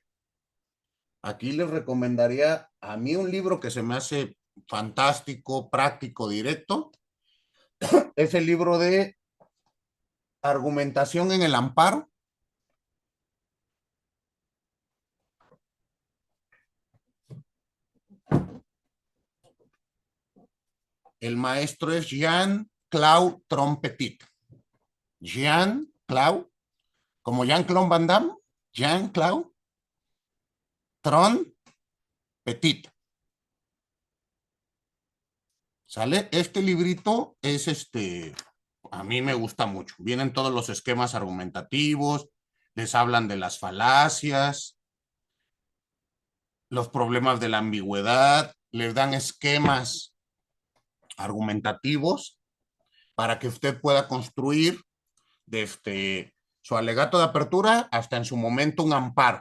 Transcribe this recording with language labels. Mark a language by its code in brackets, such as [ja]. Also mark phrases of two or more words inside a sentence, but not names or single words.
[es] Aquí les recomendaría a mí un libro que se me hace fantástico, práctico, directo, es el libro de Argumentación en el Amparo. El maestro es Jean-Claude Trompetit. Jean-Claude, como Jean-Claude Van Damme, Jean-Claude Tron Petit. ¿Sale? Este librito es a mí me gusta mucho. Vienen todos los esquemas argumentativos, les hablan de las falacias, los problemas de la ambigüedad, les dan esquemas argumentativos para que usted pueda construir desde su alegato de apertura hasta en su momento un amparo.